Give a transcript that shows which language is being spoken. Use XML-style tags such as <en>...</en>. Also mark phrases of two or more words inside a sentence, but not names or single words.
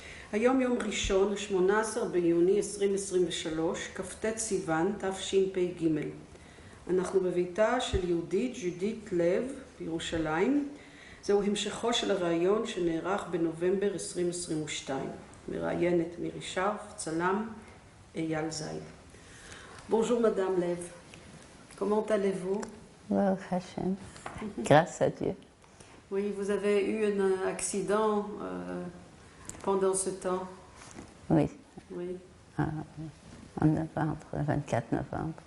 <he>היום יום ראשון, 18 ביוני 2023, כ"ט סיוון, תשפ"ג. אנחנו בביתה של יהודית ג'ודית לב בירושלים. זהו המשכו של הראיון שנערך בנובמבר 2022. מראיינת מירי שרף, צלם אייל זייד.</he> <fr>Bonjour Madame Lev. Comment allez-vous?</fr> <he>ברוך השם.</he> <fr>Grâce à Dieu. Oui, vous avez eu un accident pendant ce temps. Oui. Oui. En novembre, le 24 novembre.</fr>